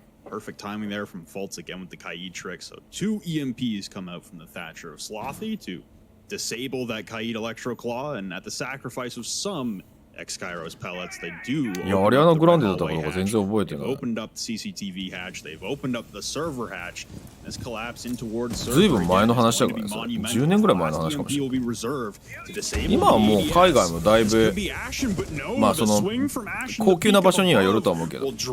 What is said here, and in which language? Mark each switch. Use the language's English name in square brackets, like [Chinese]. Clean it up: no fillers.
[English] Perfect timing there from Fultz again with the Kaid trick. So 2 EMPs come out from the Thatcher of Slothy to disable that Kaid Electro Claw, and at the sacrifice of some X-Kairos pellets, they do. [Japanese] いや、アリアナグランデだったから全然覚えてない。 [English] They've opened up the CCTV hatch. They've opened up the server hatch. This collapse in towards server. [Japanese] ずいぶん前の話だからね、それ10年ぐらい前の話かもしれない。今はもう海外もだいぶ、まあその高級な場所にはよるとは思うけど。